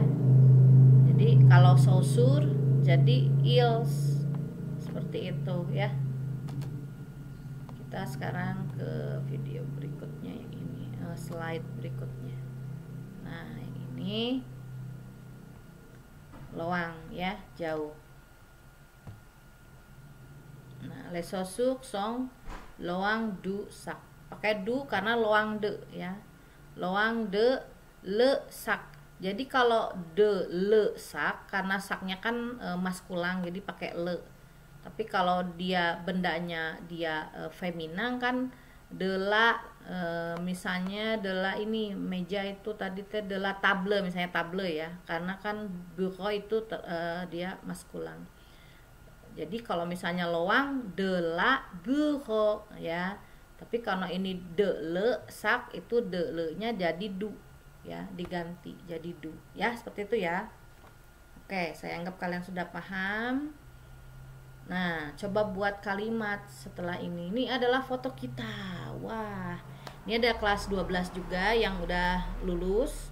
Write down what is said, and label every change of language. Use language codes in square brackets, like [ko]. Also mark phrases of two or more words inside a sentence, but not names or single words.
[id] Jadi kalau chaussure jadi ils, seperti itu ya. Kita sekarang ke video berikutnya yang ini, slide berikutnya. Nah, yang ini loang ya, jauh. Nah, [fr] les chaussures sont loang du sac. [id] Pakai du karena [fr] loang de [id] ya. [fr] Loang de le sac. [id] Jadi kalau [fr] de le sac, [id] karena saknya kan maskulang, jadi pakai le. Tapi kalau dia bendanya dia feminang kan [fr] de la, [id] misalnya de la ini meja itu tadi [fr] de la table, [id] misalnya table ya, karena kan bureau itu dia maskulang. Jadi kalau misalnya [fr] loang de la bureau [id] ya. Tapi kalau ini [fr] de le sac, [id] itu de le-nya jadi du ya, diganti jadi du ya, seperti itu ya. Oke, saya anggap kalian sudah paham. Nah, coba buat kalimat setelah ini. Ini adalah foto kita. Wah, ini ada kelas 12 juga yang udah lulus.